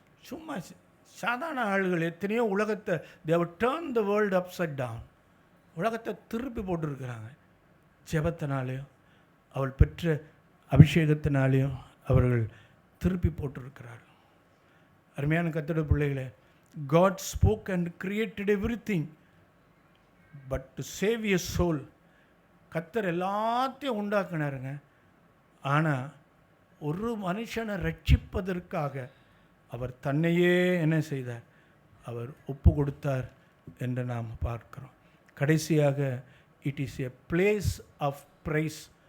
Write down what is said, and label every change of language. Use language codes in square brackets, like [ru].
[ta] சும்மா சாதாரண ஆளுகள் எத்தனையோ உலகத்தை [en] they've turn the world upside down, [ta] உலகத்தை திருப்பி போட்டிருக்கிறாங்க. ஜெபத்தினாலேயும் அவள் பெற்ற அபிஷேகத்தினாலேயும் அவர்கள் திருப்பி போட்டிருக்கிறார்கள். அருமையான கர்த்தருடைய பிள்ளைகளே, [en] God spoke and created everything but to save your soul. [ta] கர்த்தர் எல்லாத்தையும் உண்டாக்குனாருங்க. ஆனால் ஒரு மனுஷனை ரட்சிப்பதற்காக அவர் தன்னையே என்ன செய்தார்? அவர் ஒப்பு கொடுத்தார் என்று நாம் பார்க்கிறோம். கடைசியாக [en] It is a place of praise.